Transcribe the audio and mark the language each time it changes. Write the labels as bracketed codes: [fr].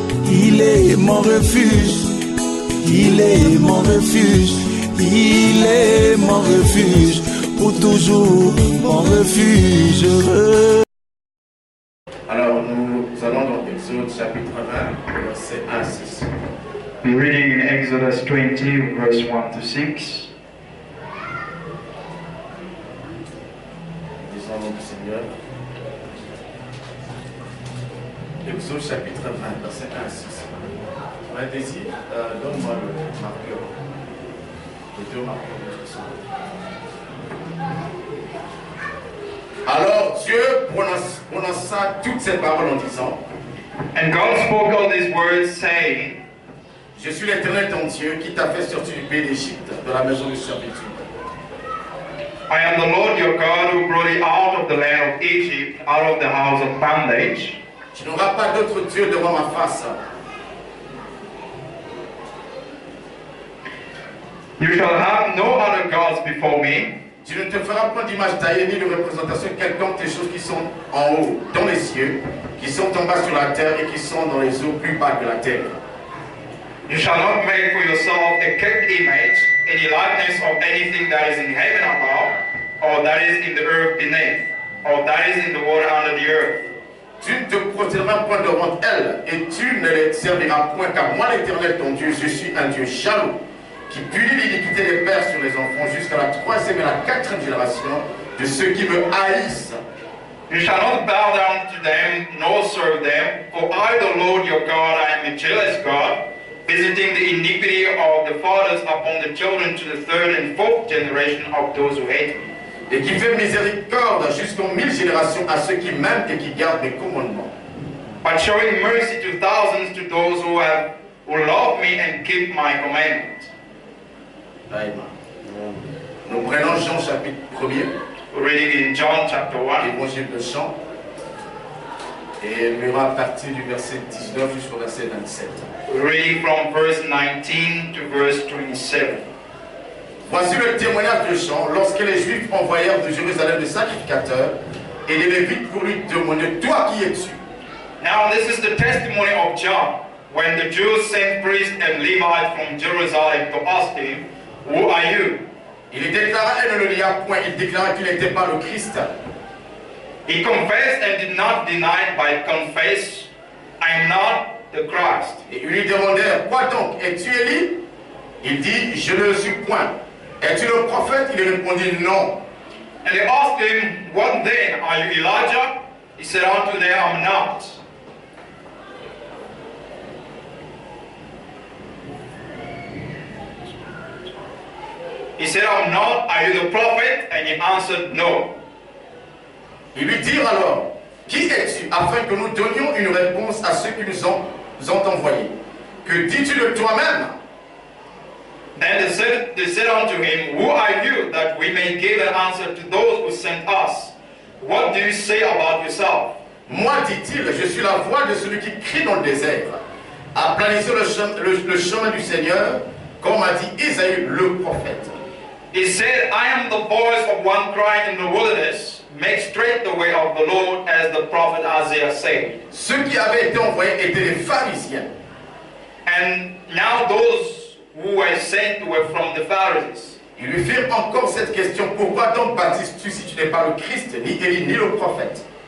[fr] Il est mon refuge, il est mon refuge, il est mon refuge, pour toujours mon refuge. Alors nous allons dans Exode chapitre 20, versets 1 à 6. [en] We're reading in Exodus 20, verse 1 to 6. [fr] Disons au nom du Seigneur. Exode chapitre 20, versets 1 à 6. On a désir, donne-moi le marqueur. Les deux marqueurs de ce soir. Alors Dieu prononça toutes ces paroles en disant, [en] And God spoke all these words, saying, [fr] je suis l'Éternel ton Dieu qui t'a fait sortir du pays d'Égypte, de la maison de servitude. [en] I am the Lord your God who brought you out of the land of Egypt, out of the house of bondage. [fr] Tu n'auras pas d'autre Dieu devant ma face. [en] You shall have no other gods before me. [fr] Tu ne te feras point d'image taillée ni de représentation quelconque des choses qui sont en haut, dans les cieux, qui sont en bas sur la terre et qui sont dans les eaux plus bas que la terre. [en] You shall not make for yourself a carved image, any likeness of anything that is in heaven above, or that is in the earth beneath, or that is in the water under the earth. [fr] Tu ne te prosterneras point devant elles, et tu ne les serviras point, car moi l'Éternel ton Dieu, je suis un Dieu jaloux, qui punit l'iniquité des pères sur les enfants jusqu'à la 3e et la 4e génération de ceux qui me haïssent. [en] You shall not bow down to them, nor serve them, for I, the Lord your God, I am a jealous God, visiting the iniquity of the fathers upon the children to the 3rd and 4th generation of those who hate me, [fr] et qui fait miséricorde jusqu'en 1000 générations à ceux qui m'aiment et qui gardent mes commandements. [en] But showing mercy to thousands to those who love me and keep my commandments. Amen. [fr] Nous prenons Jean chapitre 1er. [en] We're reading in John chapter 1. [fr] L'évangile de Jean. Et on verra à partir du verset 19 jusqu'au verset 27. [en] We're reading from verse 19 to verse 27. [fr] Voici le témoignage de Jean lorsque les Juifs envoyèrent de Jérusalem des sacrificateurs et les Lévites pour lui demander: toi qui es-tu? [en] Now this is the testimony of John, when the Jews sent priests and Levites from Jerusalem to ask him, who are you? [fr] Il déclara et ne le nia point, il déclara qu'il n'était pas le Christ. [en] He confessed and did not deny, but confessed, I am not the Christ. [fr] Et ils lui demandèrent: quoi donc? Es-tu Élie? Il dit: je ne le suis point. Es-tu le prophète? Il répondit: non. [en] And they asked him, what then? Are you Elijah? He said unto them, I am not. He said, I'm not. Are you the prophet? And he answered, no. [fr] Ils lui dirent alors: qui es-tu? Afin que nous donnions une réponse à ceux qui nous ont envoyés. Que dis-tu de toi-même? [en] Then they said unto him, who are you, that we may give an answer to those who sent us? What do you say about yourself? [fr] Moi, dit-il, je suis la voix de celui qui crie dans le désert. Aplanissez le chemin du Seigneur, comme a dit Isaïe le prophète. [en] He said, I am the voice of one crying in the wilderness, make straight the way of the Lord, as the prophet Isaiah said. [fr] Ceux qui avaient été envoyés étaient les pharisiens. [en] And now those who were sent were from the Pharisees. [fr] Ils lui firent encore cette question: pourquoi donc baptises-tu si tu n'es pas le Christ, ni Élie, ni le prophète?